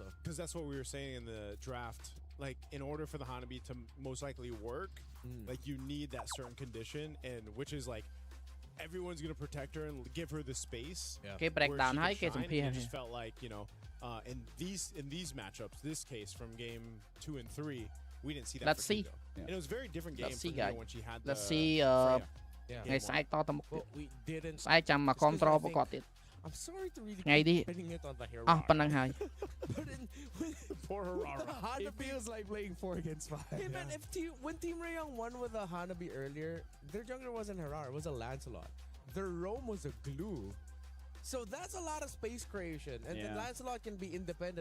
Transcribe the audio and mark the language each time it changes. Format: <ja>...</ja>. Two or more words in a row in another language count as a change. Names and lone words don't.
<en>Because that's what we were saying in the draft. Like, in order for the Hanabi to most likely work, like, you need that certain condition, and which is like everyone's gonna protect her and give her the space. Okay, break down. Hi, get some It just felt like, you know, in these matchups, this case from game 2 and 3, we didn't see that. Let's see. And it was a very different game for her when she had the. Let's see.</en> <km>ថ្ងៃស្អែកតទៅមុខទៀត ស្អែកចាំមក control ប្រកបទៀត</km> <en>I'm sorry to really</en> <km>ថ្ងៃនេះ</km> <en>it on the hero.</en> <km>អស់ប៉ុណ្ណឹងហើយ</km> <en>Poor Harara. It feels like playing 4 against 5. Hey man, when Team Rayong won with a Hanabi earlier, their jungler wasn't Harara, it was a Lancelot. Their roam was a glue. So that's a lot of space creation. And then Lancelot can be independent.</en>